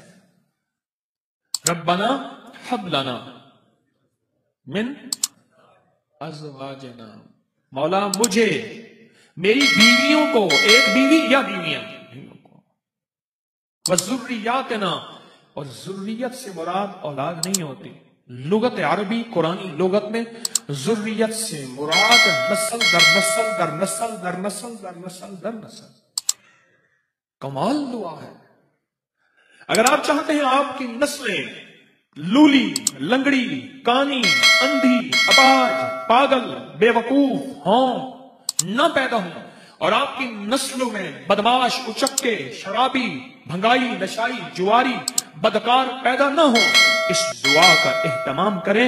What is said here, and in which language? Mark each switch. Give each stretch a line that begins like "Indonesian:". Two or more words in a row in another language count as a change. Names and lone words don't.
Arabic: ربنا ہب لنا من ازواجنا،
Urdu: مولا مجھے، میری بیویوں کو، ایک بیوی یا بیویاں کو، وذریاتنا، اور ذریت سے مراد اولاد نہیں ہوتی، لغت عربی قرآنی لغت میں ذریت سے مراد نسل در نسل در نسل در نسل در نسل در نسل۔ کمال دعا ہے۔ اگر آپ چاہتے ہیں آپ کی نسلیں لولی، لنگڑی، کانی، اندھی، اپاہج، پاگل، بے وقوف ہوں، نہ پیدا ہوں، اور آپ کی نسلوں میں بدماش، اچکے، شرابی، بھنگائی، نشائی، جواری، بدکار پیدا نہ ہو، اس دعا کا اہتمام کریں۔